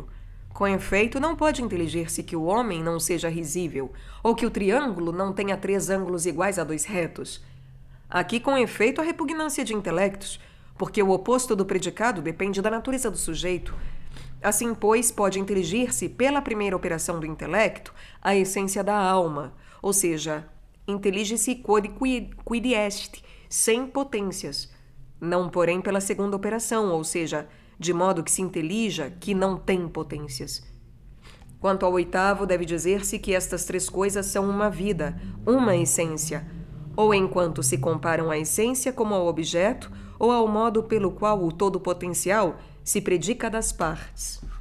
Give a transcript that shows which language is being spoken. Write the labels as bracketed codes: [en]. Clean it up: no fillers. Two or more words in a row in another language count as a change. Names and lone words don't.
[pt] Com efeito, não pode inteligir-se que o homem não seja risível, ou que o triângulo não tenha 3 ângulos iguais a 2 retos. Aqui, com efeito, a repugnância de intelectos, porque o oposto do predicado depende da natureza do sujeito. Assim, pois, pode inteligir-se, pela primeira operação do intelecto, a essência da alma, ou seja, intelige-se [la] quod quid est, [pt] sem potências, não, porém, pela segunda operação, ou seja, de modo que se intelija que não tem potências. Quanto ao oitavo, deve dizer-se que estas 3 coisas são uma vida, uma essência, ou enquanto se comparam à essência como ao objeto, ou ao modo pelo qual o todo potencial se predica das partes.